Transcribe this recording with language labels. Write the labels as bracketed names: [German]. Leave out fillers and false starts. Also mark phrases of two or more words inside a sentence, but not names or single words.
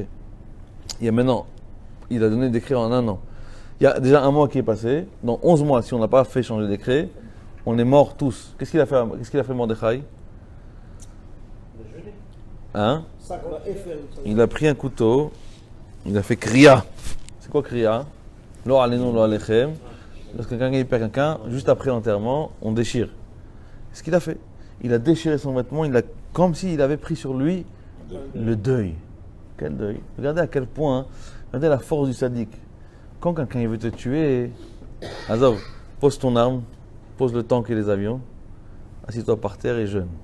[French] Il y a maintenant, il a donné le décret en 1 an. Il y a déjà 1 mois qui est passé. Dans 11 mois, si on n'a pas fait changer le décret, on est morts tous. Qu'est-ce qu'il a fait Mordechai? Hein? Il a pris un couteau, il a fait kriya. C'est quoi kriya? [Hebrew] לא עלינו לא עליכם. [French] Lorsque quelqu'un perd quelqu'un, juste après l'enterrement, on déchire. C'est ce qu'il a fait. Il a déchiré son vêtement, comme s'il avait pris sur lui le deuil. Quel deuil? Regardez à quel point, regardez la force du sadique. Quand quelqu'un veut te tuer, Azov, pose ton arme, pose le tank et les avions, assis-toi par terre et jeûne.